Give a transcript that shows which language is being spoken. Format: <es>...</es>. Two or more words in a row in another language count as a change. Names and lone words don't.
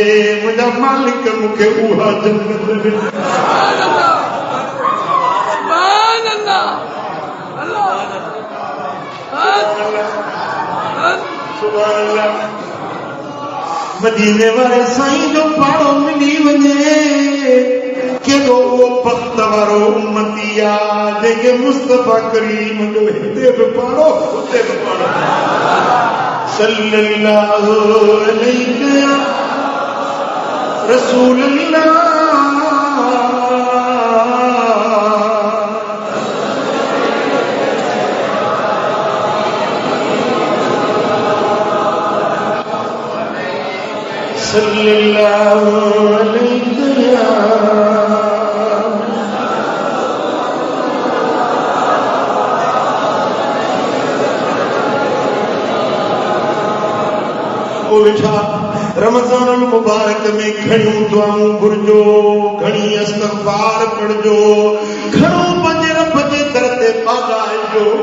<sd>मुंहिंजा मालिक मूंखे उहा जन्नत ॾे। मदीने वारे साईं जो पाड़ो मिली वञे, केॾो उहो बख़्त वारो उम्मती आहे जंहिंखे मुस्तफा करीम जो हिते बि पाड़ो हुते बि पाड़ो।</sd> <ar>صلى الله عليه رسول الله. صلى الله عليه</ar> <sd>रमज़ान मुबारक में घणियूं दुआऊं घुरिजो, घणी इस्तग़फ़ार पढ़जो, घणो पंहिंजे रब जे दर ते पाॻाइजो।</sd>